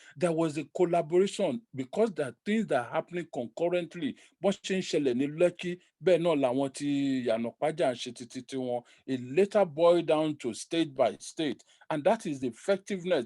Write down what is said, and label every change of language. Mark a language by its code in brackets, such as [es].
[en] There was a collaboration because there are things that are happening concurrently. [yo] Bọ́n ṣe ń ṣẹlẹ̀ ní Lekki, bẹ́ẹ̀ náà làwọn ti Yànàpájà ń ṣe títí tiwọn. [en] It later boiled down to state by state, and that is the effectiveness.